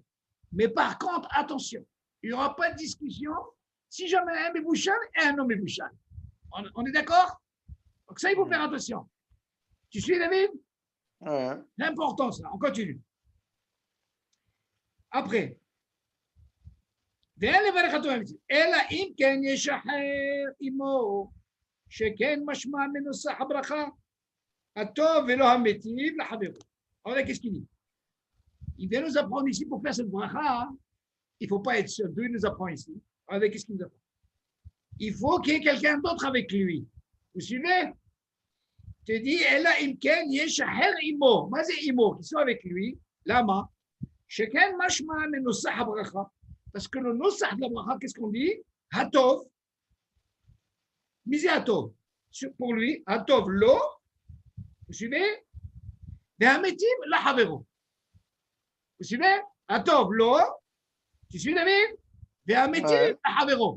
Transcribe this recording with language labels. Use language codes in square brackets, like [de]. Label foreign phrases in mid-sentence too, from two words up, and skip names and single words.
[fr] Mais par contre, attention, il n'y aura pas de discussion si jamais un mébouchal et un non mébouchal. On est d'accord? Donc ça, il faut faire attention. Tu suis, David? Ouais. L'important, ça. On continue. Après. [he] אלא אם כן ישחרר עמו, שכן משמע מנוסח הברכה, הטוב ולא המיטיב לחברו. [fr] Alors qu'est-ce qu'il dit? Il vient nous apprendre ici pour faire cette bracha, il ne faut pas être seul. D'où il nous apprend ici? Alors qu'est-ce qu'il nous apprend? Il faut qu'il y ait quelqu'un d'autre avec lui. Vous suivez? Tu dis, [he] אלא אם כן ישחרר עמו. מה זה עמו? [fr] Qui soit avec lui. [he] למה? שכן משמע מנוסח הברכה. [fr] Parce que le nosah de la bracha, qu'est-ce qu'on dit? [he] הטוב. מיסה הטוב. [fr] Pour lui, [he] הטוב לו. [fr] Vous suivez? [he] והמטיב לחברו. [fr] Vous suivez? [he] הטוב לו. [fr] Tu suis, David? [he] והמטיב לחברו.